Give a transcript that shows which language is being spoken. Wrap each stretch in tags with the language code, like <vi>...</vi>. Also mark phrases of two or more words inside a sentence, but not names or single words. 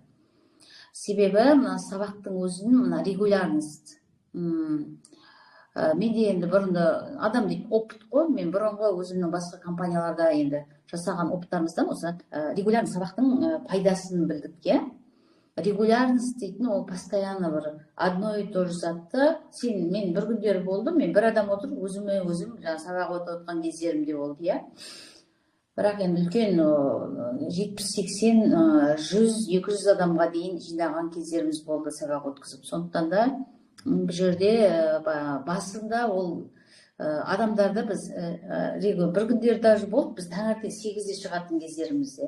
<kk>Себебі мына сабақтың өзін мына регулярность. Менде енді бұрында адам дейді опыт қой, мен бұрынғы өзімнің басқа компанияларда енді жасаған опыттарымыздан осы регулярный сабақтың пайдасын білдік, регулярность дейтін ол постоянно бір</kk> <ru>одно и то же</ru> <kk>затты мен бір күндері болды, мен бір адам отырып өзім сабақ өтіп отқан кездерімде болды, бірақ енді үлкен 70-80, 100-200 адамға дейін жинаған кездеріміз болды сабақ өткізіп. Сондықтан да бұл жерде басында ол адамдарды біз бір күндері даже болды, біз таңертең 8-де шығатын кездерімізде.</kk>